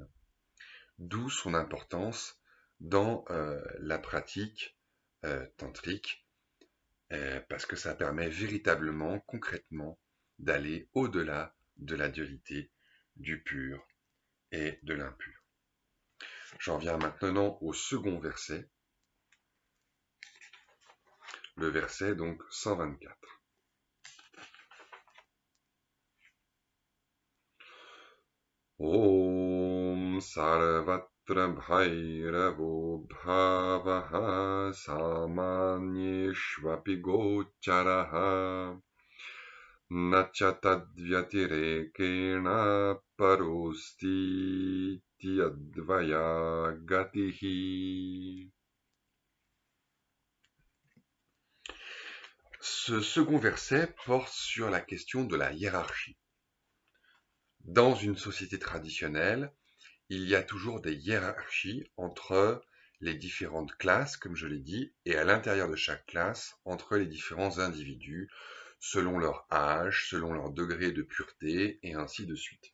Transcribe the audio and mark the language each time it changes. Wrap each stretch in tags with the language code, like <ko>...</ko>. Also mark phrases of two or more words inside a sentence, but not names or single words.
<fr>D'où son importance dans la pratique tantrique, parce que ça permet véritablement, concrètement, d'aller au-delà de la dualité du pur et de l'impur. J'en viens maintenant au second verset, le verset donc 124.</fr> <sa>ॐ सर्वत्र भैरवो भावः सामान्येष्वपि गोचरः न च तद्व्यतिरेकेण परोऽस्तीत्यद्वया गतिः.</sa> <fr>Ce second verset porte sur la question de la hiérarchie. Dans une société traditionnelle, il y a toujours des hiérarchies entre les différentes classes, comme je l'ai dit, et à l'intérieur de chaque classe, entre les différents individus, selon leur âge, selon leur degré de pureté, et ainsi de suite.</fr>